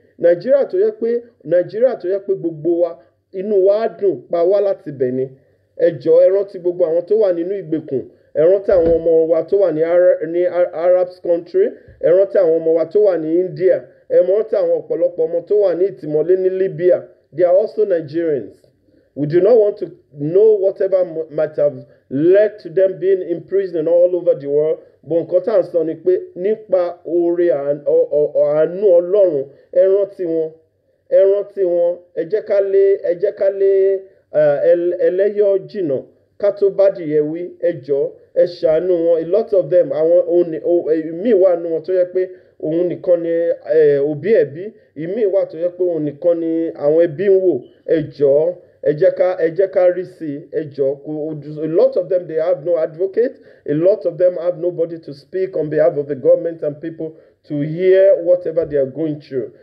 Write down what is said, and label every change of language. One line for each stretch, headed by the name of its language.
Yoruba: Nàìjíríà tó yẹ pé gbogbo wa inú wa á dùn pa wá láti bẹ̀ ni. Ẹ jọ̀ọ́ ẹ rántí gbogbo àwọn tó wà nínú ìgbèkùn. Ẹ rántí àwọn ọmọ wa tó wà ní Arab country. Ẹ rántí àwọn ọmọ wa tó wà ní India. Ẹ rántí àwọn ọ̀pọ̀lọpọ̀ ọmọ tó wà ní ìtìmọ́lé ní Libya.
English: They are also Nigerians. We do not want to know whatever might have led to them being imprisoned all over the world.
Yoruba: But nǹkan tá à ń sọ ni pé nípa oore àánú Ọlọ́run ẹ rántí wọn, ẹ jẹ́ ká lé ẹlẹ́yọ̀ jìnnà ká tó bá dìyẹ wí, ẹ jọ̀ọ́ ẹ ṣàánú wọn.
English: A lot of them
Yoruba: àwọn míì wà nínú wọn tó yẹ pé òun nìkan ni òbí ẹbí, ìmíì wà tó yẹ pé òun nìkan ni àwọn ẹbí ń wò. Ẹ jọ̀ọ́ ẹ jẹ́ ká rí sí ẹ jọ̀ọ́.
English: A lot of them, they have no advocate. A lot of them have nobody to speak on behalf of the government and people to hear whatever they are going through.